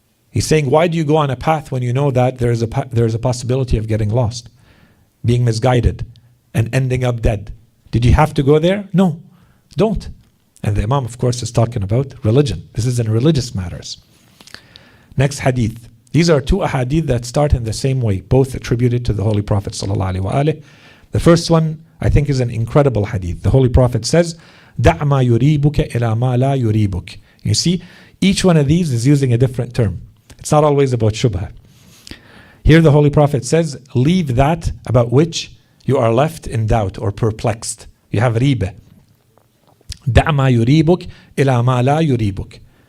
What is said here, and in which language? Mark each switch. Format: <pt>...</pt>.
<en>He's saying, why do you go on a path when you know that there is a possibility of getting lost, being misguided, and ending up dead? Did you have to go there? No, don't. And the Imam, of course, is talking about religion. This is in religious matters. Next hadith. These are two ahadith that start in the same way, both attributed to the Holy Prophet ﷺ. The first one, I think, is an incredible hadith. The Holy Prophet says,</en> <ar>دَعْ مَا يُرِيبُكَ إِلَى مَا لَا يُرِيبُكَ.</ar> <en>You see, each one of these is using a different term. It's not always about shubha. Here the Holy Prophet says, leave that about which you are left in doubt or perplexed. You have riba.</en> <ar>دَعْ مَا يُرِيبُكَ إِلَى مَا لَا يُرِيبُكَ.</ar>